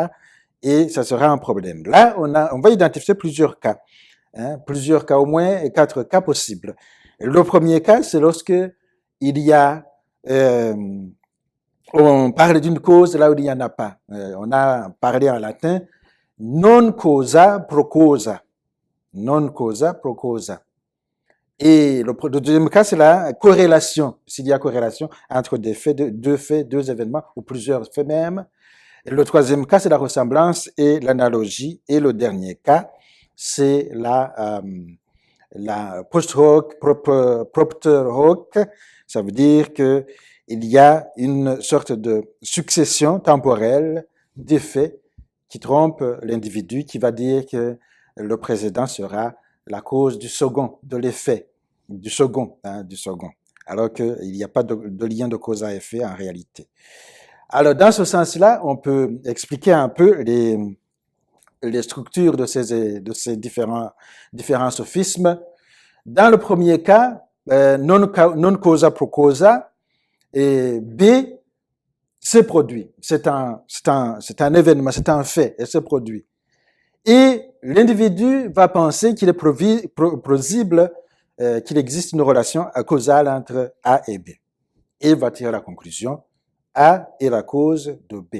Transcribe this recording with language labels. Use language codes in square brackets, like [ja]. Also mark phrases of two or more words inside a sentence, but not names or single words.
[fr] Et ça sera un problème. Là, on va identifier plusieurs cas. Plusieurs cas, au moins 4 cas possibles. Le premier cas, c'est lorsque il y a on parle d'une cause là où il n'y en a pas. On a parlé en latin [la] non causa pro causa. Non causa pro causa. [fr] Et le deuxième cas, c'est la corrélation. S'il y a corrélation entre deux faits, deux événements ou plusieurs faits même. Et le troisième cas, c'est la ressemblance et l'analogie. [la] Et le dernier cas, c'est la post-hoc, propter hoc. [fr] Ça veut dire que il y a une sorte de succession temporelle d'effets qui trompe l'individu, qui va dire que le précédent sera la cause du second, de l'effet du second, du second, alors qu'il n'y a pas de lien de cause à effet en réalité. Alors, dans ce sens-là, on peut expliquer un peu les structures de ces différents sophismes. Dans le premier cas, [la] non causa pro causa, et B se produit. [fr] C'est un événement, c'est un fait, et se produit. Et l'individu va penser qu'il est plausible qu'il existe une relation causale entre A et B. Et va tirer la conclusion, A est la cause de B.